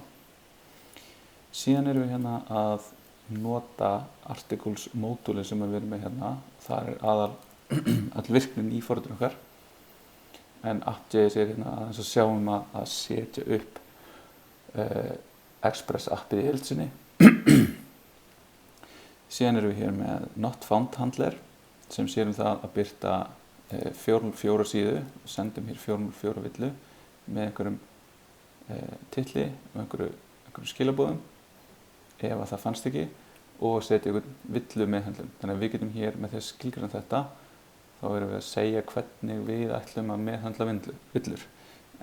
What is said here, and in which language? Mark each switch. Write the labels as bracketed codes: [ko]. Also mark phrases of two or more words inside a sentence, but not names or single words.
[is] Síðan erum við hérna að nota articles módúli sem við erum með hérna. Það all virknin í forritinu okkar, en app.js hérna aðeins að sjáum að setja upp Express appið í heild sinni. Síðan erum við hér með [en] not found handler [is] sem sér það að birta 404 síðu, sendum hér 404 villu með einhverjum titli og einhverjum skilabóðum ef að það fannst ekki, og setja einhvern villu meðhöndlun. Þannig að við getum hér með því að skilgreina þetta, þá erum við að segja hvernig við ætlum að meðhöndla villur.